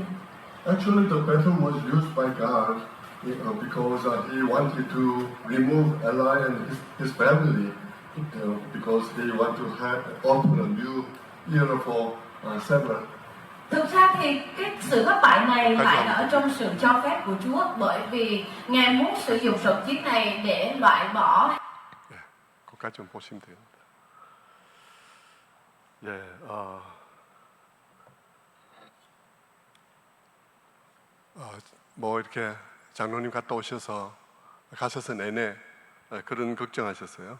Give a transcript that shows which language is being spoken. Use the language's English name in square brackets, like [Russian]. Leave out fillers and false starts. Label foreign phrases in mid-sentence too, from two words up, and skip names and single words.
[English] Actually, the battle was used by God because He wanted to remove Eli and his family because He wanted to open a new era for Sabbath. [Vietnamese] Thực ra thì cái sự thất bại này lại ở trong sự cho phép của Chúa, bởi vì Ngài muốn sử dụng trận chiến này để loại bỏ. [Korean] 그것까지 좀 보시면 됩니다. 뭐 이렇게 장로님 갔다 가셔서 내내 그런 걱정하셨어요.